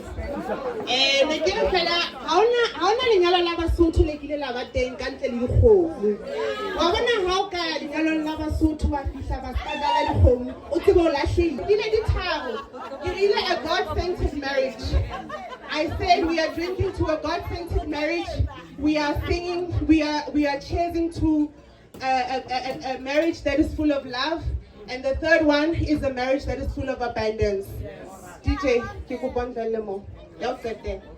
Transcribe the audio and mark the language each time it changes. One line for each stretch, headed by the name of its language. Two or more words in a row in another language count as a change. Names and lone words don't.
Southern Sotho: Ne ke re fela ha ona lenyalo la Basotho le kile la ba teng ka ntle le dikgomo. Wa bona ha o ka ya lenyalong la Basotho wa fihla ba skandala dikgomo, o tsebe o lahlile. Di ne di tharo. Ke rile
English: a God-centered marriage. I said we are drinking to a God-centered marriage. We are singing, we are cheering to a marriage that is full of love. And the third one is a marriage that is full of abundance. DJ,
Tswana: ke go bontsha le mo. Ya o tsete.